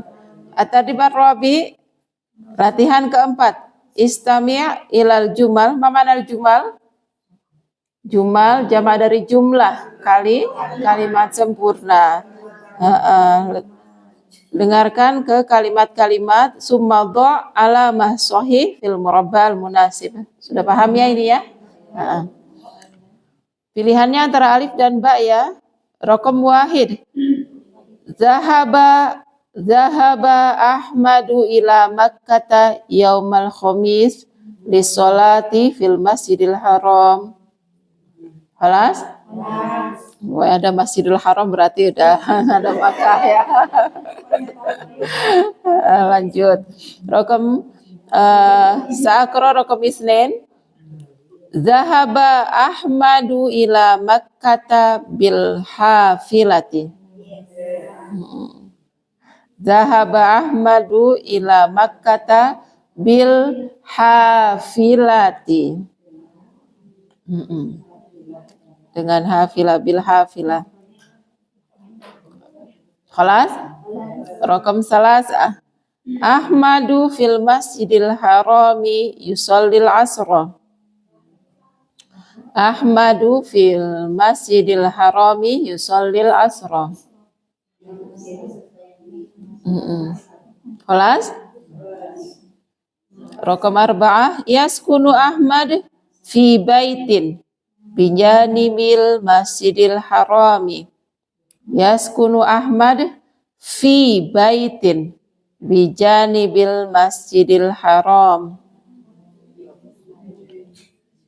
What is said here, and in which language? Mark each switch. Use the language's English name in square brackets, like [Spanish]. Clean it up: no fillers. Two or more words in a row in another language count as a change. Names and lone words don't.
[Arabic] التدريب الرابع. [Indonesian] Latihan keempat. [Arabic] استمع إلى الجمل. ما معنى الجمل? [Indonesian] Jumal jamak dari jumlah, kalimat sempurna. Dengarkan ke kalimat-kalimat [Arabic] ثم ضع علامة صحيح في المربع المناسب. [Indonesian] Sudah paham ya ini ya? Pilihannya antara alif dan ba ya. [Arabic] رقم واحد. ذهب أحمد إلى مكة يوم الخميس للصلاة في المسجد الحرام. Halas? [Indonesian] Wah, ada Masjidil Haram berarti udah ada Makkah ya. Lanjut. [Arabic] رقم سأقرأ رقم اثنين. ذهب أحمد إلى مكة بالحافلة. ذهب أحمد إلى مكة بالحافلة. [Indonesian] Dengan hafilah, [Arabic] بالحافلة. خلاص؟ رقم ثلاثة. أحمد في المسجد الحرام يصلي العصر. أحمد في المسجد الحرام يصلي العصر. Khalas? رقم أربعة. يسكن أحمد في بيت بجانب المسجد الحرام. يسكن أحمد في بيت بجانب المسجد الحرام.